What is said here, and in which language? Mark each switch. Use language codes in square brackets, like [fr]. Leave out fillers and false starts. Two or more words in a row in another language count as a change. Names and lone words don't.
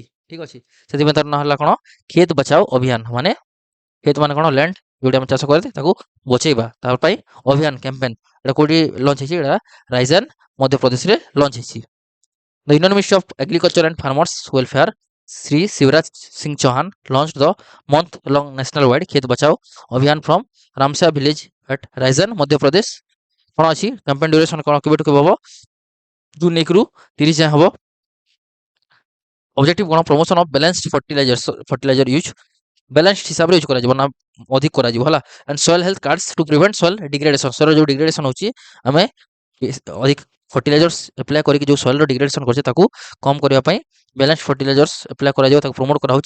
[or] ଠିକ ଅଛି, ସେଥିପାଇଁ ତାର ନାଁ ହେଲା କ'ଣ? ଖେତ ବଚାଓ ଅଭିଯାନ। ମାନେ ଖେତ ମାନେ କ'ଣ? ଲ୍ୟାଣ୍ଡ ଯୋଉଠି ଆମେ ଚାଷ କରିଥାଉ ତାକୁ ବଚେଇବା, ତା ପାଇଁ ଅଭିଯାନ କ୍ୟାମ୍ପେନ୍। ଏଟା କୋଉଠି ଲଞ୍ଚ ହେଇଛି? ଏଟା ରାଇଜାନ ମଧ୍ୟପ୍ରଦେଶରେ ଲଞ୍ଚ ହେଇଛି। [en] the union ministry of agriculture and farmers welfare ଶ୍ରୀ ଶିବରାଜ ସିଂ ଚୌହାନ launch the month long national wide खेत बचाओ अभियान from Ramsa village at Raisen Madhya Pradesh. [or] କ'ଣ ଅଛି? [en] campaign duration [or] କ'ଣ? କେବେଠୁ କେବେ ହବ? ଜୁନ 1 ରୁ 30 ଯାଏଁ ହବ। ଅବଜେକ୍ଟିଭ କ'ଣ? [en] promotion of balanced fertilizer use. [or] ବ୍ୟାଲେନ୍ସଡ ହିସାବରେ ୟୁଜ କରାଯିବ ନା ଅଧିକ କରାଯିବ ହେଲା। [en] and soil health cards to prevent soil degradation. [or] ସଏଲ ଯୋଉ ଡିଗ୍ରେଡେସନ ହଉଛି, ଆମେ ଅଧିକ [en] fertilizers apply [or] କରିକି ଯୋଉ ସଏଲର ଡିଗ୍ରେଡେସନ କରୁଛେ ତାକୁ କମ୍ କରିବା ପାଇଁ [en] balance fertilizers apply [or] କରାଯିବ, ତାକୁ ପ୍ରମୋଟ କରାହଉଛି।